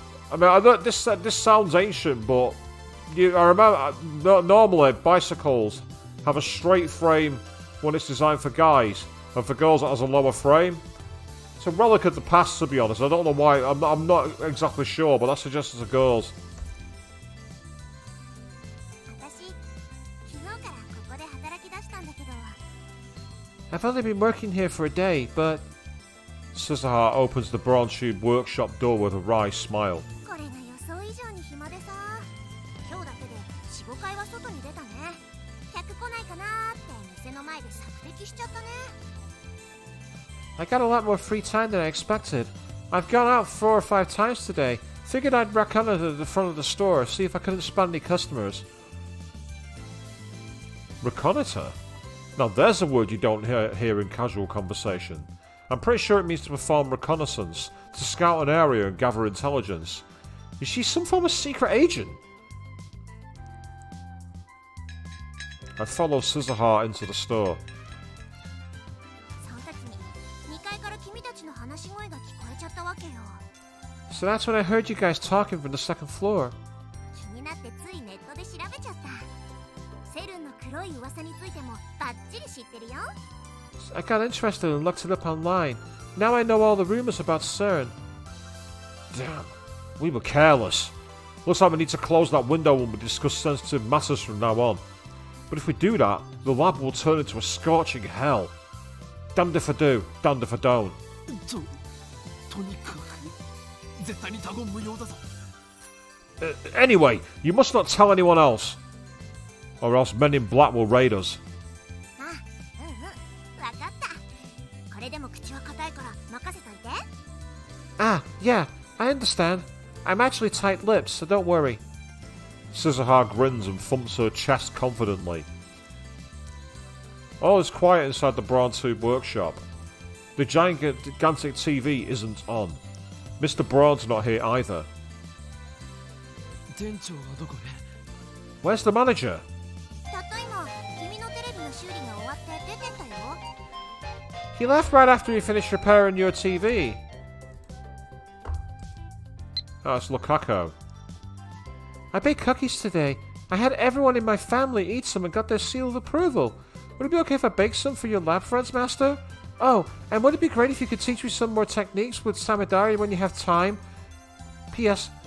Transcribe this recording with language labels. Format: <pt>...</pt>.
<en>I mean, this sounds ancient, but I remember normally bicycles have a straight frame when it's designed for guys, and for girls it has a lower frame. It's a relic of the past, to be honest. I don't know why. I'm not exactly sure, but that suggests it's a girl's.</en> <ja>私、昨日からここで働き出したんだけど。</ja> <en>I've only been working here for a day, but... Suzuha opens the Brown Tube workshop door with a wry smile.</en> <ja>これが予想以上に暇でさ、今日だけで4、5回は外に出たね。客来ないかなーって店の前で索敵しちゃったね。</ja> <en>I got a lot more free time than I expected. I've gone out 4 or 5 times today. Figured I'd reconnoiter the front of the store, see if I couldn't spot any customers. Reconnoiter? Now there's a word you don't hear in casual conversation. I'm pretty sure it means to perform reconnaissance, to scout an area and gather intelligence. Is she some form of secret agent? I follow Suzuha into the store.</en> <ja>その時に2階から君たちの話し声が聞こえちゃったわけよ。</ja> <en>So that's when I heard you guys talking from the second floor.</en> <ja>気になってついネットで調べちゃった。セルンの黒い噂についてもバッチリ知ってるよ。</ja> <en>I got interested and looked it up online. Now I know all the rumors about CERN. Damn, we were careless. Looks like we need to close that window when we discuss sensitive matters from now on. But if we do that, the lab will turn into a scorching hell. Damned if I do, damned if I don't.</en> <ja>とにかく絶対に他言無用だぞ</ja> <en>Anyway, you must not tell anyone else. Or else men in black will raid us.</en> <ja>あ、わかった。これでも口は硬いから任せといて。</ja> <en>Ah, yeah, I understand. I'm actually tight-lipped, so don't worry. Suzuha grins and thumps her chest confidently. All is quiet inside the Brown Tube workshop. The gigantic TV isn't on. Mr. Braun's not here either.</en> <ja>店長はどこへ</ja> <en>Where's the manager?</en> <ja>たった今、君のテレビの修理が終わって出てったよ。</ja> <en>He left right after he finished repairing your TV. Oh, it's Lukaku. I baked cookies today. I had everyone in my family eat some and got their seal of approval. Would it be okay if I baked some for your lab friends, Master? Oh, and would it be great if you could teach me some more techniques with Samidari when you have time? P.S.</en>